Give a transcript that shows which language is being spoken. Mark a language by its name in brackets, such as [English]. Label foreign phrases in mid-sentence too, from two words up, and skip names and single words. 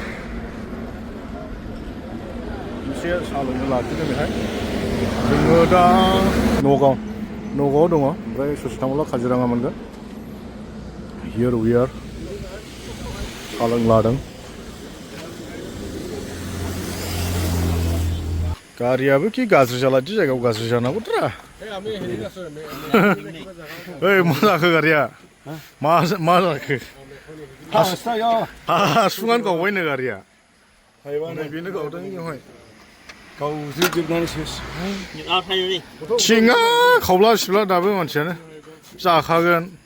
[Bodo] Eसे साहा लोंनो लाखिदों बेहाय जोङो दा नगाव दङ ओमफ्राय ससे थांब्ला काजिरङा मोनगोन [English] Here we are [Bodo] साहा लोंनो लादों गारियाबो कि गाज्रि जालादि जायगायाव गाज्रि जानांगौद्रा ओइ मा जाखो गारिया मा जाखो हासुङानो गावबायनो गारिया बेनो गावदों बेवहाय गावजोबनानै सेस थिङा खावला सिबला दाबो मानसियानो जाखागोन